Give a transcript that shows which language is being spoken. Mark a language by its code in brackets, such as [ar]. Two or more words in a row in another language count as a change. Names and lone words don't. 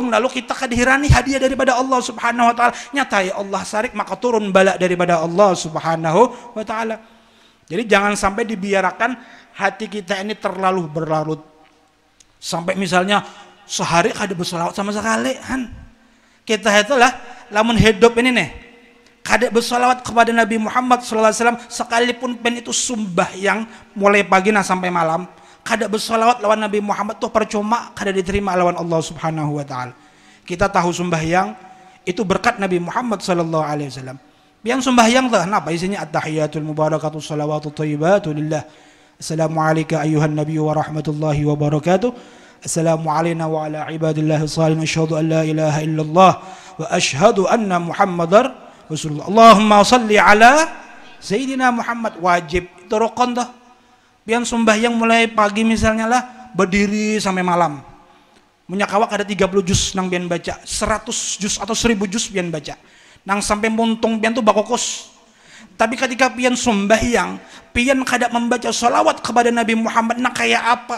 [bjn] Lalu kita kadihirani hadiah daripada Allah [ar] سبحانه وتعالى. [bjn] Nyata ya Allah sarik maka turun bala daripada Allah [ar] سبحانه وتعالى. [id] Jadi jangan sampai dibiarkan hati kita ini terlalu berlarut. [bjn] Sampai misalnya sehari kada bersolawat sama sekali kita itulah lamun hidup ini nih kada bersolawat kepada Nabi Muhammad [ar] صلى الله عليه وسلم [bjn] sekalipun pen itu sembahyang mulai pagi sampai malam, kada bersolawat lawan Nabi Muhammad tuh percuma, kada diterima lawan Allah [ar] سبحانه وتعالى. [id] Kita tahu sembahyang itu berkat Nabi Muhammad [ar] صلى الله عليه وسلم. [id] Yang sembahyang tuh apa isinya? [ar] التحيات المباركات الصلوات الطيبات لله. السلام عليك أيها النبي ورحمة الله وبركاته. السلام عليكم وعلى عباد الله الصالحين. أشهد أن لا إله إلا الله وأشهد أن محمدا رسول الله. اللهم صل على سيدنا محمد. [id] Wajib itu rukun tuh. [bjn] Pian sembahyang mulai pagi misalnya lah berdiri sampai malam. Munyakawak ada 30 juz nang pian baca, 100 juz atau 1000 juz pian baca. Nang sampai muntung pian tuh bakokos. Tapi ketika pian sembahyang, pian kada membaca sholawat kepada Nabi Muhammad, nah kayak apa?